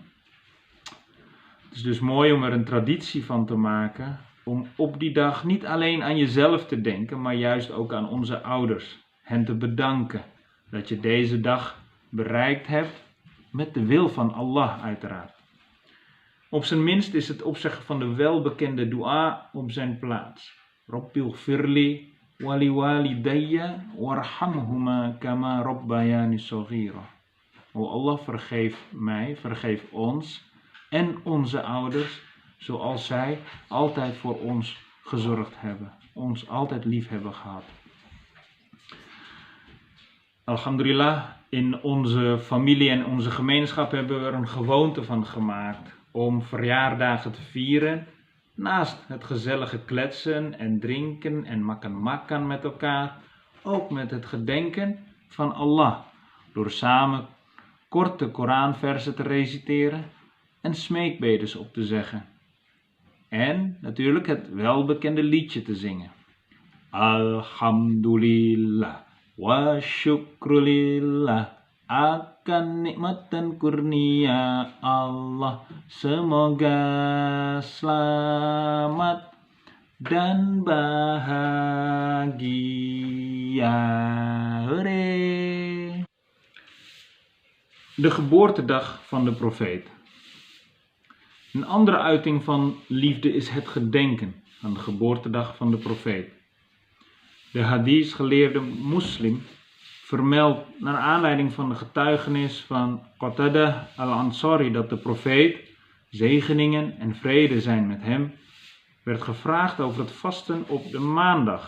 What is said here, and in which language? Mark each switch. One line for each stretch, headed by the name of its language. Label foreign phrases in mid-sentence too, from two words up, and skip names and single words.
Dutch: Het is dus mooi om er een traditie van te maken, om op die dag niet alleen aan jezelf te denken, maar juist ook aan onze ouders. Hen te bedanken dat je deze dag bereikt hebt, met de wil van Allah uiteraard. Op zijn minst is het opzeggen van de welbekende dua op zijn plaats.
Arabic: ربِّ اغفر لي ولوالديّ وارحمهما كما ربياني صغيرا.
Dutch: O Allah, vergeef mij, vergeef ons en onze ouders, zoals zij altijd voor ons gezorgd hebben, ons altijd lief hebben gehad. Alhamdulillah, in onze familie en onze gemeenschap hebben we er een gewoonte van gemaakt om verjaardagen te vieren. Naast het gezellige kletsen en drinken en makan met elkaar, ook met het gedenken van Allah door samen korte Koranversen te reciteren en smeekbedes op te zeggen. En natuurlijk het welbekende liedje te zingen.
Arabic: الحمد لله وشكر لله
Indonesian: akan nikmat dan kurnia Allah, semoga selamat dan bahagia.
English: Hooray!
Dutch: De geboortedag van de profeet. Een andere uiting van liefde is het gedenken aan de geboortedag van de profeet. De hadith-geleerde moslim vermeldt naar aanleiding van de getuigenis van Qatada al-Ansari dat de profeet, zegeningen en vrede zijn met hem, werd gevraagd over het vasten op de maandag.